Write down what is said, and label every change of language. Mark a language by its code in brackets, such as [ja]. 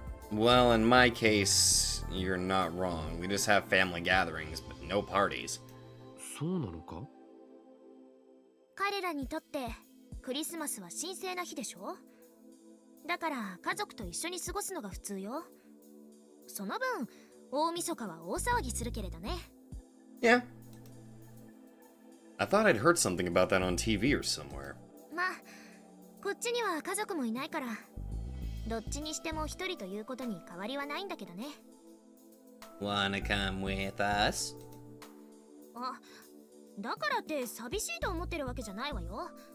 [en] Well, in my case, you're not wrong. We just have family gatherings, but no parties. [ja] そうなのか？彼らにとってクリスマスは神聖な日でしょ？だから家族と一緒に過ごすのが普通よ。その分、大晦日は大騒ぎするけれどね。 [en] Yeah. I thought I'd heard something about that on TV or somewhere. [ja] まあ、こっちには家族もいないから、どっちにしても一人ということに変わりはないんだけどね。 [en] Wanna come with us? [ja] あ、だからって寂しいと思ってるわけじゃないわよ。